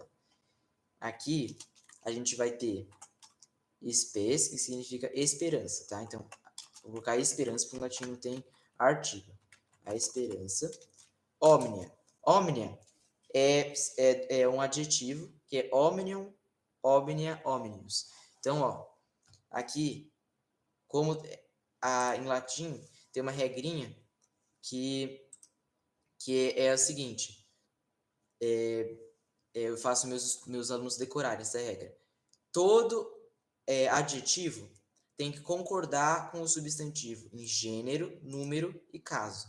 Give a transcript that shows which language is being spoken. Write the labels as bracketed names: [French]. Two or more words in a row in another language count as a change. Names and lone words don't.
[Portuguese] Aqui, a gente vai ter espes, que significa esperança, tá? Então, vou colocar esperança, porque o latim não tem artigo. A esperança. [Latin] Omnia. Omnia [Portuguese] é um adjetivo, que é [Latin] omnium, omnia, omnius. [Portuguese] Então, ó, aqui, como em latim, tem uma regrinha que é a seguinte. Eu faço meus alunos decorarem essa regra. Todo adjetivo tem que concordar com o substantivo em gênero, número e caso.